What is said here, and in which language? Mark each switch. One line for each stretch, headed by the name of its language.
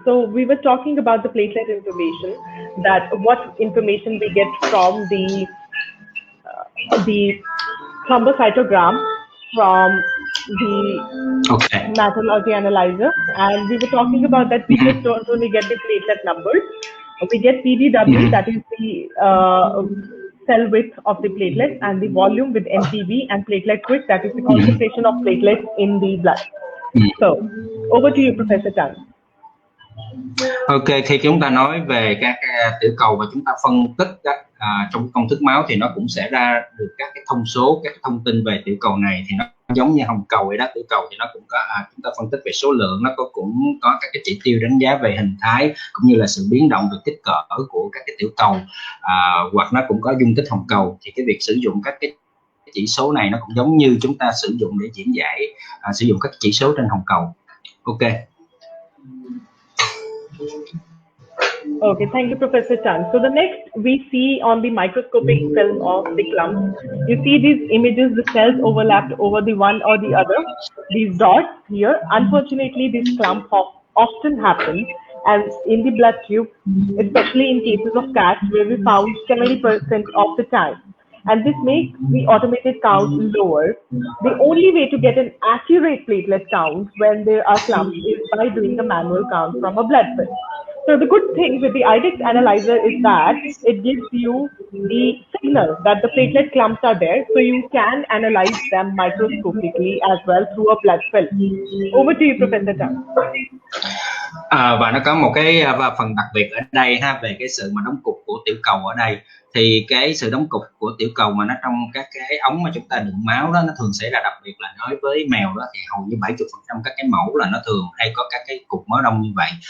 English: So we were talking about the platelet information, that what information we get from the thrombocytogram from the metallurgy analyzer, and we were talking about that we just don't only get the platelet numbers, we get PDW, that is the cell width of the platelet, and the volume with MPV, and platelet quick, that is the concentration of platelets in the blood. So, over to you, Professor Tan.
Vietnamese: Ok, khi chúng ta nói về các tiểu cầu và chúng ta phân tích trong công thức máu thì nó cũng sẽ ra được các cái thông số, các thông tin về tiểu cầu này thì nó giống như hồng cầu vậy đó. Tiểu cầu thì nó cũng có chúng ta phân tích về số lượng, nó cũng có các cái chỉ tiêu đánh giá về hình thái cũng như là sự biến động về kích cỡ của các cái tiểu cầu, hoặc nó cũng có dung tích hồng cầu. Thì cái việc sử dụng các cái chỉ số này nó cũng giống như chúng ta sử dụng để diễn giải sử dụng các chỉ số trên hồng cầu. Ok.
English: Okay, thank you, Professor Tan. So the next we see on the microscopic film of the clump, you see these images, the cells overlapped over the one or the other, these dots here. Unfortunately, this clump often happens as in the blood tube, especially in cases of cats where we found 70% of the time. And this makes the automated count lower. The only way to get an accurate platelet count when there are clumps is by doing a manual count from a blood film. So the good thing with the IDEX analyzer is that it gives you the signal that the platelet clumps are there, so you can analyze them microscopically as well through a blood film. Over to you, Professor Tan.
Vietnamese: Và nó có một cái phần đặc biệt ở đây về cái sự mà đóng cục của tiểu cầu ở đây. Thì cái sự đóng cục của tiểu cầu mà nó trong các cái ống mà chúng ta đựng máu đó, nó thường xảy ra, đặc biệt là nói với mèo đó thì hầu như 70% các cái mẫu là nó thường hay có các cái cục máu đông như vậy.